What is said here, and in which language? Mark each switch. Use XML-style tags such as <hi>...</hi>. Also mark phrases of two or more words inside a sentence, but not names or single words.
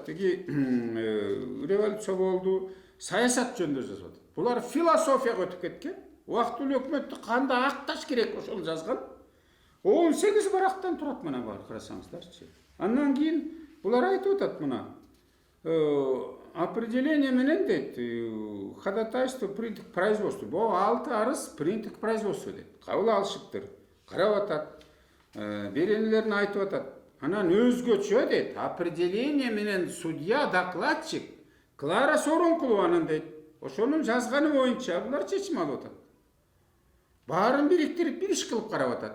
<ky>Тиги революция болду, саясат жөнүндө жазып атат. Булар философияга өтүп кеткен. Убактылуу өкмөттү кандай акташ керек ошону жазган. 18 барактан турат мына бар карасаңыздарчы. Андан кийин булар айтып атат мына. Определение менен дейт,</ky> <ru>ходатайство принято к производству.</ru> <ky>Бу 6 арыз</ky> <ru>принято к производству</ru> <ky>дейт. Кабыл алышыптыр. Карап атат. Беренелерин айтып атат. Анан өзгөчө дейт, определение менен судья, докладчик Клара Сооронкулованын дейт. Ошонун жазганы боюнча булар чечим алып атат. Баарын бириктирип бир иш кылып карап атат.</ky>